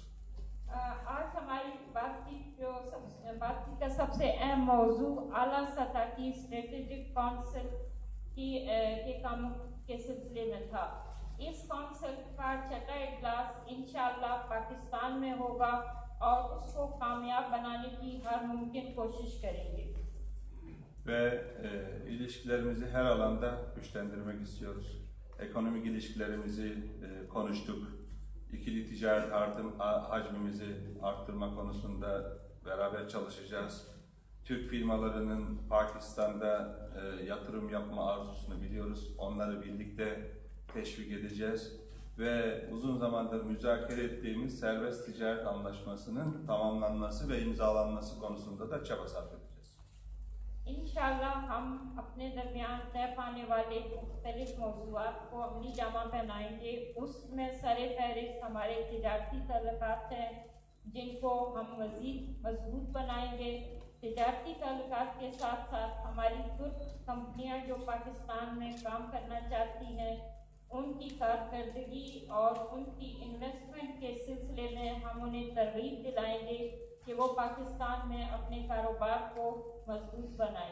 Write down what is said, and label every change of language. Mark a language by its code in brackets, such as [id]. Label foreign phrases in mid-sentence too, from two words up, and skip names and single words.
[ur] آج ہماری بات چیت کا سب سے اہم موضوع اعلیٰ سطح کی [en] strategic council [ur] کے کاموں کے سلسلے میں تھا. اس کونسل کا چھٹا اجلاس ان شاء اللہ پاکستان میں ہوگا اور اس کو کامیاب بنانے کی ہر ممکن کوشش کریں گے. [tr] Ve ilişkilerimizi her alanda güçlendirmek istiyoruz. Ekonomik ilişkilerimizi konuştuk. İkili ticaret hacmimizi arttırma konusunda beraber çalışacağız. Türk firmalarının Pakistan'da yatırım yapma arzusunu biliyoruz. Onları birlikte teşvik edeceğiz. Ve uzun zamandır müzakere ettiğimiz serbest ticaret anlaşmasının tamamlanması ve imzalanması konusunda da çaba sarf edeceğiz. [ur] ان شاء اللہ ہم اپنے درمیان طے پانے والے مختلف موضوعات کو عملی جامہ پہنائیں گے. اس میں سرِ فہرست ہمارے تجارتی تعلقات ہیں جن کو ہم مزید مضبوط بنائیں گے. تجارتی تعلقات کے ساتھ ساتھ ہماری ترک کمپنیاں جو پاکستان میں کام کرنا چاہتی ہیں ان کی کارکردگی اور ان کی انویسٹمنٹ کے سلسلے میں ہم انہیں ترغیب دلائیں گے کہ وہ پاکستان میں اپنے کاروبار کو مضبوط بنائیں.